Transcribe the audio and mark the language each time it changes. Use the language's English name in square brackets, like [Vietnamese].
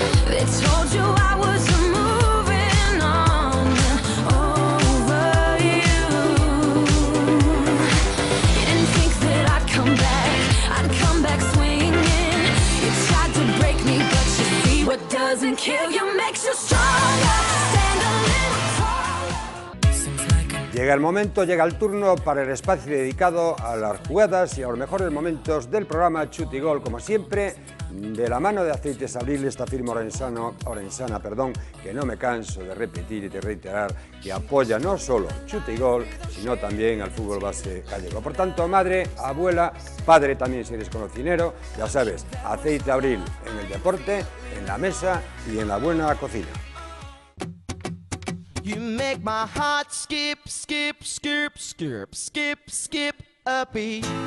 [English] They told you I was moving on over you. You didn't think that I'd come back swinging. You tried to break me, but you see what doesn't kill you makes you stronger. Stand a little taller. Seems like a [Spanish] Llega el momento, llega el turno para el espacio dedicado a las jugadas y a los mejores momentos del programa Chuta y Gol, como siempre, de la mano de Aceites Abril, esta firma orensana, que no me canso de repetir y de reiterar, que apoya no solo Chuta y Gol, sino también al fútbol base gallego. Por tanto, madre, abuela, padre también si eres cocinero, ya sabes, Aceite Abril en el deporte, en la mesa y en la buena cocina. [English] You make my heart skip, skip, skip, skip, skip, skip a beat.